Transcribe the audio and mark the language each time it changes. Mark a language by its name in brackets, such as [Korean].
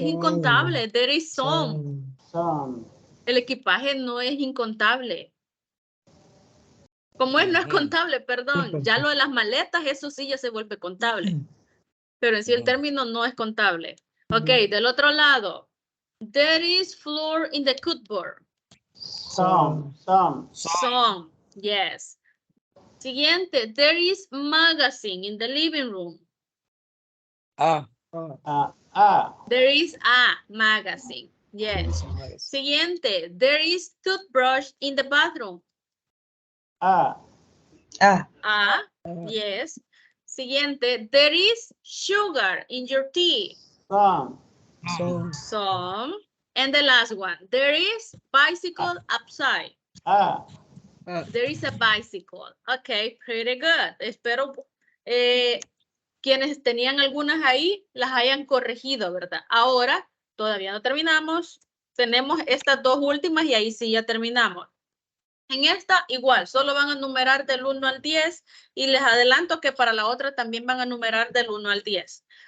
[English] Some. [Spanish] incontable. [English] There is some. Some. [Spanish] El equipaje no es incontable. Como es, no es contable, perdón. Ya lo de las maletas, eso sí ya se vuelve contable. Pero en sí el término no es contable. Ok, del otro lado. [English] There is flour in the cupboard. Some. Some, yes. [Spanish] Siguiente, [English] there is magazine in the living room. A. There is a magazine, yes. [Spanish] Siguiente, [English] there is toothbrush in the bathroom. Ah, A, yes. [Spanish] Siguiente, [English] there is sugar in your tea. Some. Some. And the last one, there is bicycle outside. There is a bicycle. Okay, pretty good. [Spanish] Espero quienes tenían algunas ahí las hayan corregido, ¿verdad? Ahora todavía no terminamos. Tenemos estas dos últimas y ahí sí ya terminamos. En esta igual, solo van a numerar del 1 al 10 y les adelanto que para la otra también van a numerar del 1 al 10.